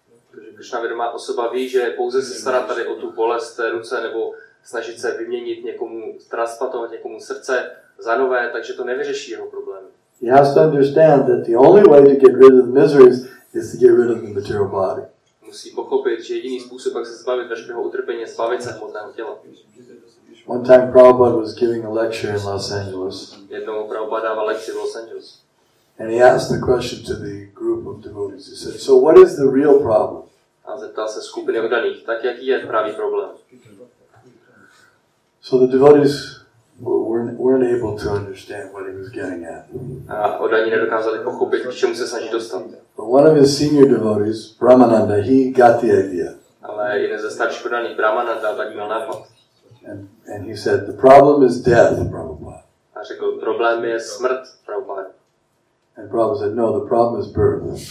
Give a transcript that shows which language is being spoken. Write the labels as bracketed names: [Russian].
[Czech] Takže Krishna vědomá osoba ví, že pouze se starat tady o tu bolest té ruce nebo snažit se vyměnit někomu, transplantovat někomu srdce za nové, takže to nevyřeší jeho problémy. [English] He has to understand that the only way to get rid of the miseries is to get rid of the material body. [Czech] Musí pochopit, že jediný způsob, jak se zbavit veškerého utrpení, je zbavit se hmotného těla. [English] One time Prabhupada was giving a lecture in Los Angeles. [Czech] Jednou Prabhupada dával lekci v Los Angeles. [English] And he asked the question to the group of devotees. He said, so what is the real problem? [Czech] A zeptal se skupiny oddaných, tak jaký je pravý problém? [English] So the devotees weren't able to understand what he was getting at. [Czech] A oddaní nedokázali pochopit, k čemu se snaží dostat. [English] But one of his senior devotees, Brahmananda, he got the idea. [Czech] Ale jeden ze starších oddaných, Brahmananda, tak měl nápad. [English] And he said, the problem is death, Prabhupada. [Czech] A řekl, problém je smrt, Prabhupada. [English] And Prabhupada said, no, the problem is birth.